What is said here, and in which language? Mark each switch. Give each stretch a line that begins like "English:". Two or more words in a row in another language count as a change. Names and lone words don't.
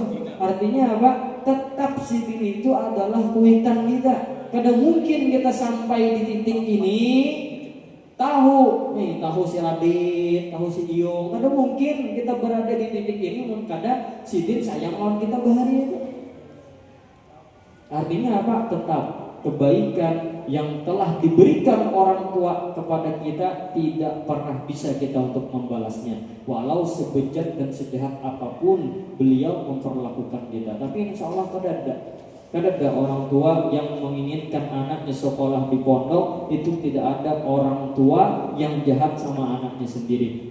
Indonesian: Artinya apa?
Banjar: Tetap sidin itu adalah kuitan kita.
Indonesian: Kadang mungkin kita sampai di titik ini tahu si Radit, tahu si Diong.
Banjar: Kadang mungkin kita berada di titik ini, mungkin kadang sidin sayang lawan kita bahari itu.
Indonesian: Artinya apa? Tetap kebaikan yang telah diberikan orang tua kepada kita tidak pernah bisa kita untuk membalasnya. Walau sebejat dan sejahat apapun beliau memperlakukan kita, tapi
Arabic: insya Allah
Indonesian: Kadang ada orang tua yang menginginkan anaknya sekolah di pondok, itu tidak ada orang tua yang jahat sama anaknya sendiri.